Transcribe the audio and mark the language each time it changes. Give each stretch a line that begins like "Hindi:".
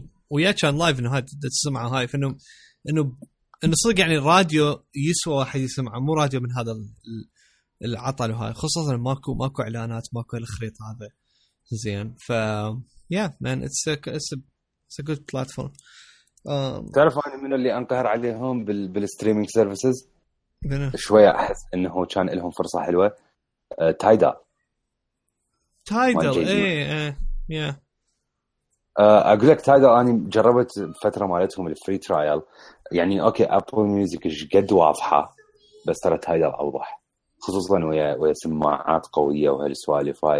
Arabic: ويا كان لايف إنه هاي تسمعها هاي، فإنه إنه صدق يعني الراديو يسوى واحد يسمعه، مو راديو من هذا العطل وهاي، خصوصا ماكو إعلانات ماكو الخريطة هذا زين.
English: ف yeah man it's a good platform.
Arabic: تعرف أنا من اللي أنقهر عليهم بالستريمينج سيرفيسز منو؟ شوية أحس إنه كان لهم فرصة حلوة. تايدا تايدل yeah. أقول لك تايدل أنا جربت فترة مالتهم الفري ترايل، يعني اوكي ابل ميوزك ايش قد واضحه بس ترى تايدل اوضح، خصوصا ويا سماعات قويه وهالسوالف هاي.